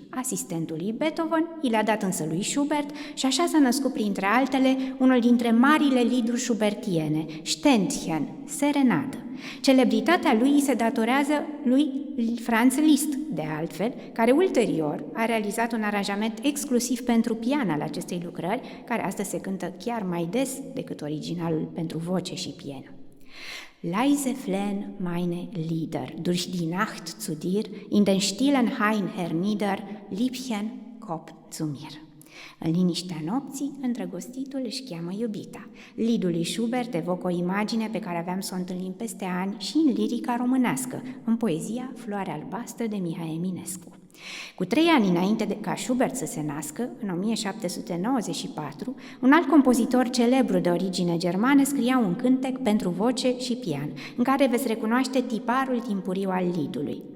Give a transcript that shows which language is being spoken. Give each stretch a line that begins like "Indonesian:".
Romanian: Asistentul lui Beethoven i le-a dat însă lui Schubert și așa s-a născut printre altele unul dintre marile lieduri schubertiene, Ständchen, Serenadă. Celebritatea lui se datorează lui Franz Liszt, de altfel, care ulterior a realizat un aranjament exclusiv pentru pian al acestei lucrări, care astăzi se cântă chiar mai des decât originalul pentru voce și pian.
German: Leise flehen meine Lieder durch die Nacht zu dir, in den stillen Hain hernieder, Liebchen, komm zu mir.
Romanian: În liniștea nopții, îndrăgostitul își cheamă iubita. Liedul lui Schubert evocă o imagine pe care aveam să o întâlnim peste ani și în lirica românească, în poezia Floarea albastră de Mihai Eminescu. Cu 3 ani înainte ca Schubert să se nască, în 1794, un alt compozitor celebru de origine germană scria un cântec pentru voce și pian, în care veți recunoaște tiparul timpuriu al liedului.